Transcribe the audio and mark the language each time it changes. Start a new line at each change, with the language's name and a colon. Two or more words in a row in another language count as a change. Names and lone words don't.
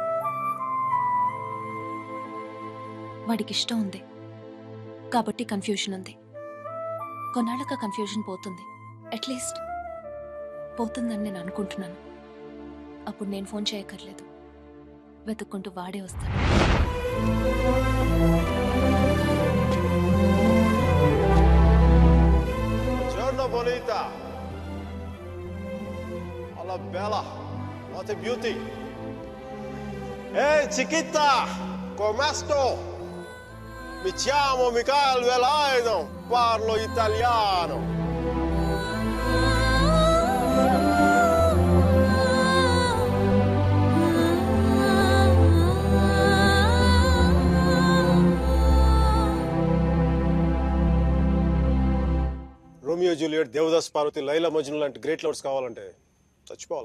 Telugu: వాడికి ఇష్టం ఉంది కాబట్టి కన్ఫ్యూషన్ ఉంది. కొన్నాళ్ళక కన్ఫ్యూషన్ పోతుంది, అట్లీస్ట్ పోతుందని నేను అనుకుంటున్నాను. అప్పుడు నేను ఫోన్ చేయక్కర్లేదు, వెతుక్కుంటూ వాడే వస్తాడు.
Italian: Buongiorno bonita. Alla bella.
English: What a beauty.
Italian: Ehi chiquita, come sto? Mi chiamo Michael Velaino, parlo italiano.
Telugu: రోమియో జూలియట్, దేవదాస్ పార్వతి, లైలా మజ్ను లాంటి
English: great lovers
Telugu: కావాలంటే చచ్చిపోవాలా?